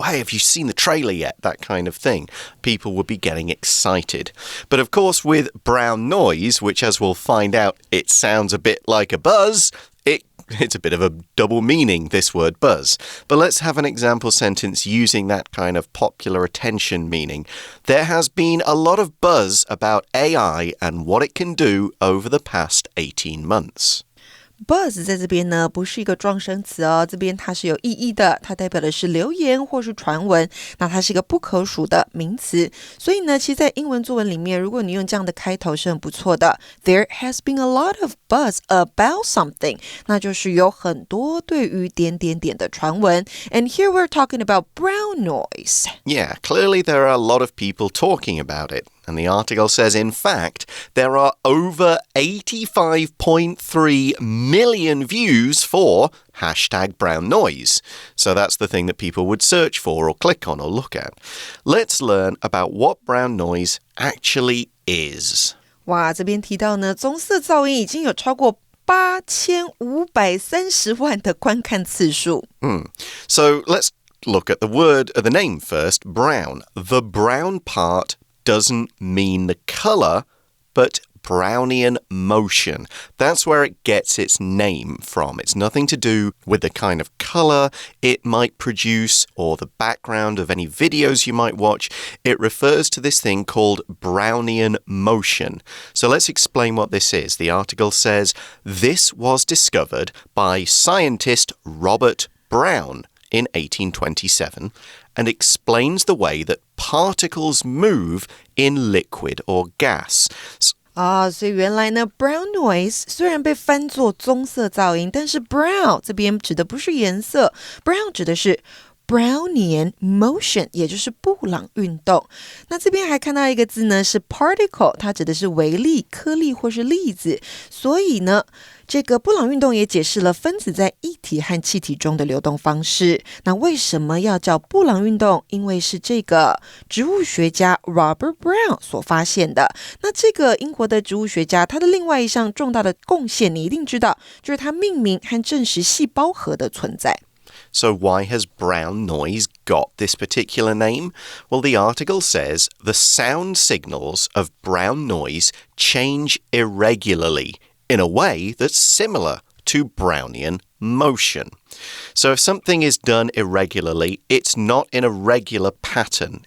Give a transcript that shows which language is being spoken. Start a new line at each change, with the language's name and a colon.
English: Or hey, have you seen the trailer yet? That kind of thing. People would be getting excited. But of course, with brown noise, which as we'll find out, it sounds a bit like a buzz, it's a bit of a double meaning, this word buzz. But let's have an example sentence using that kind of popular attention meaning. There has been a lot of buzz about AI and what it can do over the past 18 months.
Chinese: Buzz 在这边呢不是一个状声词哦，这边它是有意义的，它代表的是流言或是传闻，那它是一个不可数的名词，所以呢其实在英文作文里面，如果你用这样的开头是很不错的。
English: There has been a lot of buzz about something，
Chinese: 那就是有很多对于点点点的传闻。
English: And here we're talking about brown noise. Yeah, clearly there are a lot of people talking about it.And the article says, in fact, there are over 85.3 million views for hashtag brown noise. So that's the thing that people would search for or click on or look at. Let's learn about what brown noise actually is.
Chinese: 哇，这边提到呢，棕色噪音已经有超过8530万的观看次数。
English: So let's look at the name first, brown. The brown part.doesn't mean the color, but Brownian motion. That's where it gets its name from. It's nothing to do with the kind of color it might produce or the background of any videos you might watch. It refers to this thing called Brownian motion. So let's explain what this is. The article says, this was discovered by scientist Robert Brown.in 1827 and explains the way that particles move in liquid or gas.
Chinese: 所以原来呢 brown noise 虽然被翻作棕色噪音，但是 brown 这边指的不是颜色， brown 指的是Brownian motion， 也就是布朗运动。那这边还看到一个字呢，是 particle， 它指的是微粒、颗粒或是粒子。所以呢，这个布朗运动也解释了分子在液体和气体中的流动方式。那为什么要叫布朗运动？因为是这个植物学家 Robert Brown 所发现的。那这个英国的植物学家，他的另外一项重大的贡献，你一定知道，就是他命名和证实细胞核的存在。
English: So why has brown noise got this particular name? Well, the article says the sound signals of brown noise change irregularly in a way that's similar to Brownian motion. So if something is done irregularly, it's not in a regular pattern.